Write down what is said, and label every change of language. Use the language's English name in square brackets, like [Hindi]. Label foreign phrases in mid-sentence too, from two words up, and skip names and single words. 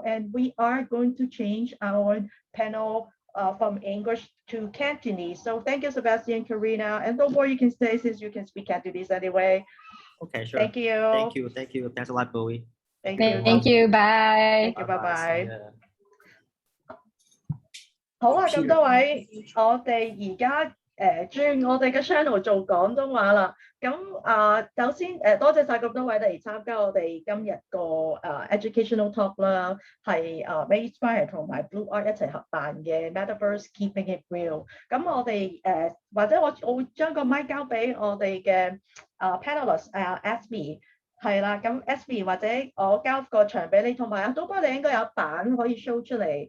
[English] And we are going to change our panel from English to Cantonese. So thank you, Sebastien, Karena, and don't worry, you can stay since you can speak Cantonese anyway. Okay, sure. Thank you. Thank you. Thank you. Thanks a lot, Bowie. Thank you. Thank you. Bye. Thank you. Bye bye. [Cantonese] 好啦，咁多位，我哋而家轉我哋嘅 channel 做廣東話啦。咁首先多謝晒咁多位嚟參加我哋今日個 [English] educational talk [Cantonese] 啦，係MaGESpire 同埋 BlueArk 一齊合辦嘅 Metaverse Keeping It Real。咁我哋或者我會將個麥交俾我哋嘅panelist Esme。係啦，咁 Esme 或者我交個場俾你，同埋都幫你應該有一版可以 show 出嚟。